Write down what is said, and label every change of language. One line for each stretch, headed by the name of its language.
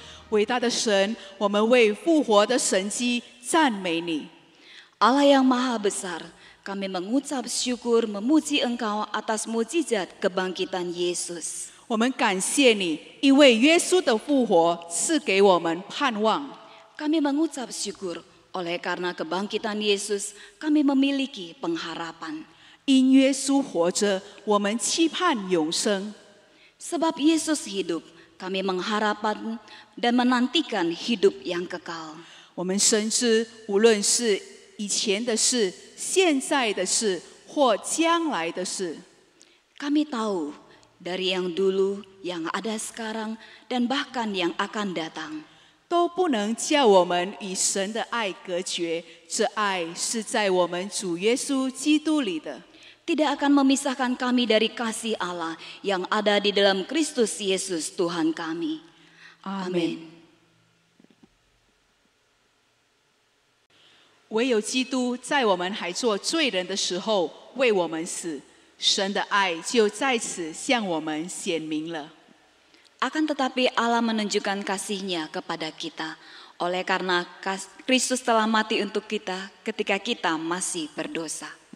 Chinese: 伟大的神，我们为复活的神迹赞美你。
Indonesian: Allah yang maha besar, kami mengucap syukur memuji Engkau atas mujizat kebangkitan Yesus.
Chinese: 我们感谢你，因为耶稣的复活赐给我们盼望。
Indonesian: Kami mengucap syukur oleh karena kebangkitan Yesus, kami memiliki pengharapan.
Chinese: 因耶稣活着，我们期盼永生。
Indonesian: Sebab Yesus hidup, kami mengharapkan dan menantikan hidup yang kekal.
Chinese: 我们深知，无论是以前的事、现在的事或将来的事，
Indonesian: Kami tahu dari yang dulu, yang ada sekarang, dan bahkan yang akan datang.
Chinese: 都不能叫我们与神的爱隔绝。这爱是在我们主耶稣基督里的。
Indonesian: Tidak akan memisahkan kami dari kasih Allah yang ada di dalam Kristus Yesus Tuhan kami.
Chinese: 阿
Indonesian: Amin.
Chinese: 唯有基督在我们还做罪人的时候为我们死，神的爱就在此向我们显明了。
Indonesian: Akan tetapi Allah menunjukkan kasih-Nya kepada kita oleh karena Kristus telah mati untuk kita ketika kita masih berdosa.